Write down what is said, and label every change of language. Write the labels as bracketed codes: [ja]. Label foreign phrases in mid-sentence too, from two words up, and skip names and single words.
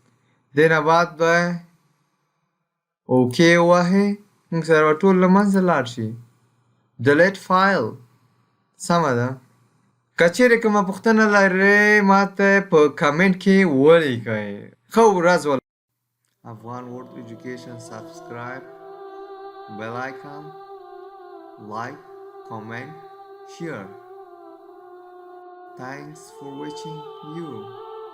[ps] دې نه بعد به اوکې ووهئ. موږ سره به ټول له منځه لاړ شي. [en] delete file [ps] سمه ده. که چیرې کومه پوښتنه لرئ ماته په کمنټ کې ولیکئ. ښه ورځ ولرئ. [en] Afghan Word Education subscribe bell icon like comment share. Thanks for watching you.